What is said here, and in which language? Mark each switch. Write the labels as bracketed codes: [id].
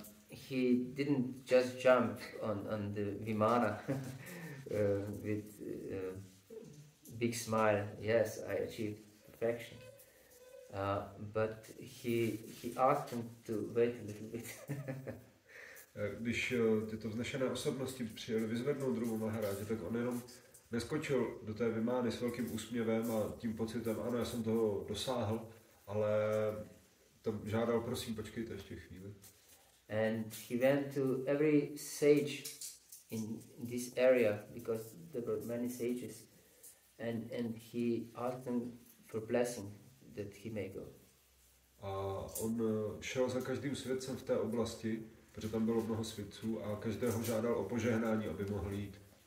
[en] he didn't just jump on the Vimana with big smile, yes, I achieved perfection. But he asked him to wait a little bit. [cs] Když tyto vznešené osobnosti přijeli vyzvednout Dhruva Maharáže, tak on jenom neskočil do té Vimány s velkým úsměvem a tím pocitem, ano, já jsem toho dosáhl, ale tam žádal, prosím, počkejte ještě chvíli. [en] And he went to every sage in this area, because there were many sages, and he asked them for blessing that he may go. [cs] A on šel za každým svědcem v té oblasti, protože tam bylo mnoho svědců a každého žádal o požehnání, aby mohl jít.